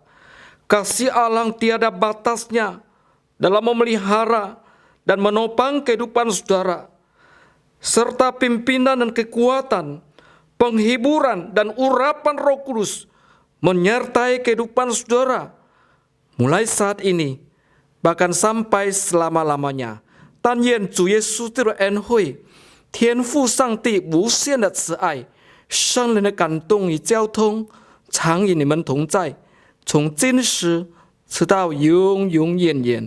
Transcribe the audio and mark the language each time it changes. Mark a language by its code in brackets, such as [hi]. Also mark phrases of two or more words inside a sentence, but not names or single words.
[id] Kasih Allah tiada batasnya dalam memelihara dan menopang kehidupan saudara. Serta pimpinan dan kekuatan, penghiburan dan urapan Roh Kudus menyertai kehidupan saudara. Mulai saat ini, bahkan sampai selama-lamanya. [zh] 但愿主耶稣的恩惠、天父上帝无限的慈爱、圣灵的感动与交通，常与你们同在，从今时直到永永远远。